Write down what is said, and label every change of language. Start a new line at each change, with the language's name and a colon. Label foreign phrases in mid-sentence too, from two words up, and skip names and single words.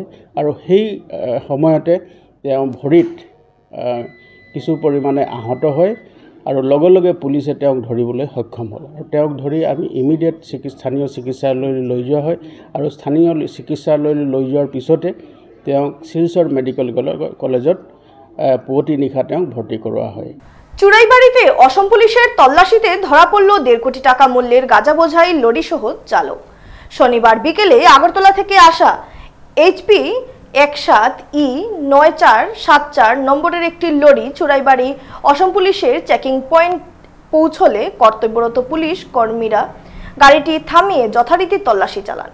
Assamese: আৰু সেই সময়তে তেওঁ ভৰিত কিছু পৰিমাণে আহত হয়, আৰু লগে লগে পুলিচে তেওঁক ধৰিবলৈ সক্ষম হ'ল আৰু তেওঁক ধৰি আমি ইমিডিয়েট স্থানীয় চিকিৎসালয়লৈ লৈ যোৱা হয় আৰু স্থানীয় চিকিৎসালয়লৈ লৈ যোৱাৰ পিছতে তেওঁক শিলচৰ মেডিকেল কলেজত পুৱতি নিশা তেওঁক ভৰ্তি কৰোৱা হয়।
Bangla: চুরাইবাড়িতে অসম পুলিশের তল্লাশিতে ধরা পড়ল 1.5 কোটি টাকা মূল্যের গাঁজা বোঝাই লরি সহ চালক। শনিবার বিকেলে আগরতলা থেকে আসা HP 17E9474 নম্বরের একটি লরি চুরাইবাড়ি অসম পুলিশের চেকিং পয়েন্ট পৌঁছলে কর্তব্যরত পুলিশ কর্মীরা গাড়িটি থামিয়ে যথারীতি তল্লাশি চালান।